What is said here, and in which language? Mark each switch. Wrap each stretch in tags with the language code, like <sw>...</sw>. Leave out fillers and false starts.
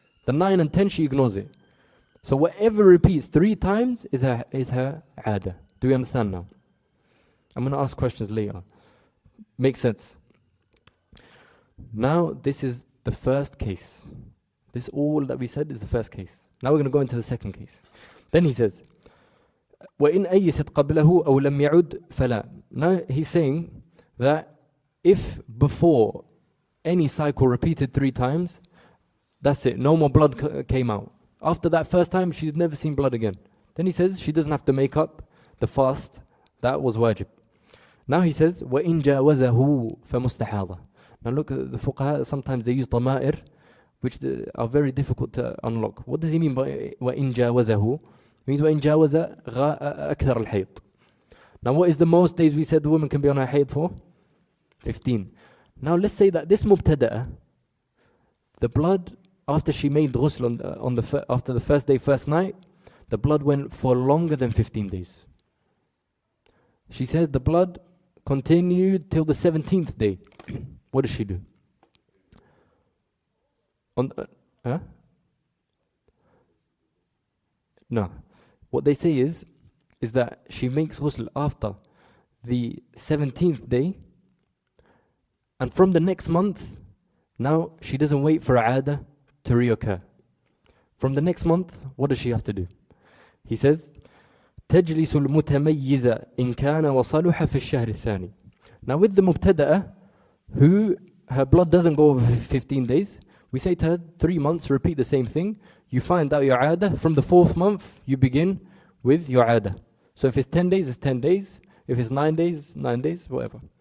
<en>The 9 and 10, she ignores it. So whatever repeats 3 times is her 'aada. Do we understand now? I'm going to ask questions later. Makes sense? Now, this is the first case. This all that we said is the first case. Now we're going to go into the second case. Then he says,</en> <ar>وَإِنْ أَيِّسَتْ قَبْلَهُ أَوْ لَمْ يَعُدْ فَلَا.</ar> <en>Now he's saying that if before any cycle repeated 3 times, that's it, no more blood came out. After that first time, she's never seen blood again. Then he says she doesn't have to make up the fast that was wajib. Now he says,</en> <ar>وَإِنْ جَاوَزَهُ فَمُسْتَحَاضَ.</ar> <en>Now look, the fuqaha, sometimes they use ضمائر, which are very difficult to unlock. What does he mean by</en> <ar>وَإِنْ جَاوَزَهُ?</ar> <en>It means</en> <ar>وَإِنْ جَاوَزَ أَكْثَرَ الْحَيْض.</ar> <en>Now what is the most days we said the woman can be on her hayd for? 15. Now let's say that this mubtada'ah, the blood, after she made ghusl after the first day, first night, the blood went for longer than 15 days. She says the blood continued till the 17th day. What does she do? No. What they say is that she makes ghusl after the 17th day, and from the next month, now she doesn't wait for aada to reoccur. From the next month, what does she have to do? He says,</en> <ar>تجلس المتميزة إن كان وصلها في الشهر الثاني.</ar> <en>Now with the mubtada'a, who her blood doesn't go over 15 days, we say to her 3 months, repeat the same thing. You find out your aada. From the 4th month, you begin with your aada. So if it's 10 days, it's 10 days. If it's 9 days, 9 days, whatever.</en>